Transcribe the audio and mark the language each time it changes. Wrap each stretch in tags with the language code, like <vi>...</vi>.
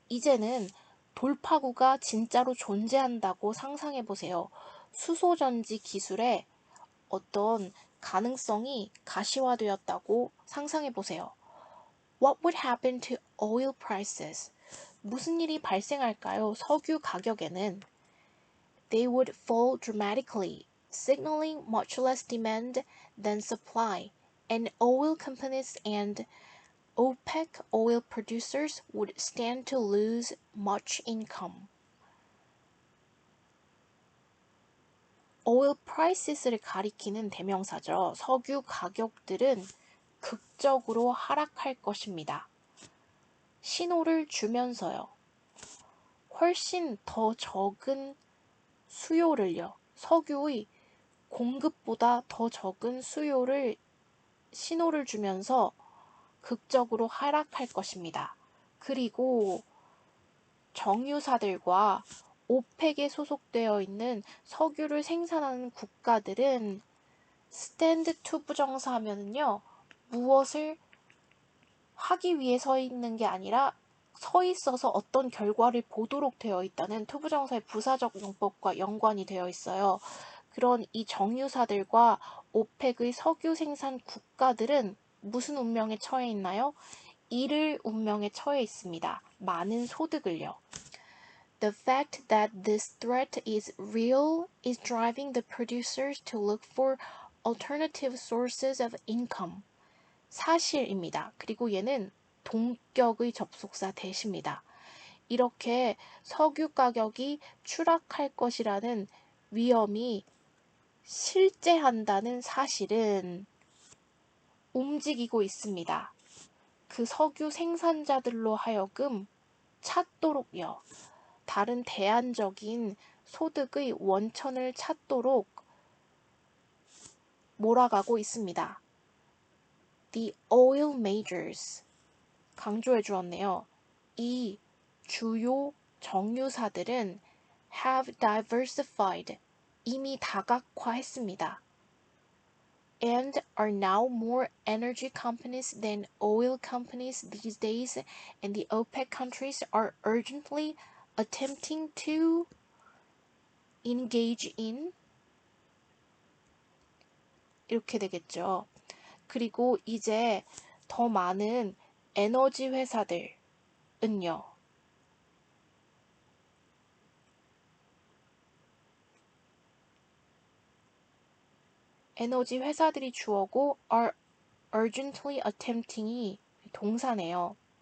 <ko>이제는 돌파구가 진짜로 존재한다고 상상해 보세요. 수소 전지 기술에 어떤 가능성이 가시화되었다고 상상해 보세요.</ko> <en>What would happen to oil prices?</en> <ko>무슨 일이 발생할까요? 석유 가격에는</ko> <en>They would fall dramatically, signaling much less demand than supply, and oil companies and OPEC oil producers would stand to lose much income.</en> <ko>oil prices를 가리키는 대명사죠. 석유 가격들은 극적으로 하락할 것입니다. 신호를 주면서요. 훨씬 더 적은 수요를요. 석유의 공급보다 더 적은 수요를 신호를 주면서 극적으로 하락할 것입니다. 그리고 정유사들과 오펙에 소속되어 있는 석유를 생산하는 국가들은 스탠드 투 부정사 하면은요, 무엇을 하기 위해 서 있는 게 아니라 서 있어서 어떤 결과를 보도록 되어 있다는 투부정사의 부사적 용법과 연관이 되어 있어요. 그런 이 정유사들과 오펙의 석유 생산 국가들은 무슨 운명에 처해 있나요? 잃을 운명에 처해 있습니다. 많은 소득을요.</ko> <en>The fact that this threat is real is driving the producers to look for alternative sources of income.</en> <ko>사실입니다. 그리고 얘는 동격의 접속사 대시입니다. 이렇게 석유 가격이 추락할 것이라는 위험이 실제한다는 사실은 움직이고 있습니다. 그 석유 생산자들로 하여금 찾도록요. 다른 대안적인 소득의 원천을 찾도록 몰아가고 있습니다.</ko> <en>The oil majors</en> <ko>강조해 주었네요. 이 주요 정유사들은</ko> <en>have diversified</en> <ko>이미 다각화했습니다.</ko> <en>And are now more energy companies than oil companies these days, and the OPEC countries are urgently attempting to engage in</en> <ko>이렇게 되겠죠. 그리고 이제 더 많은 에너지 회사들은요. 에너지 회사들이 주어고</ko> <en>are urgently attempting</en> <ko>이 동사네요.</ko>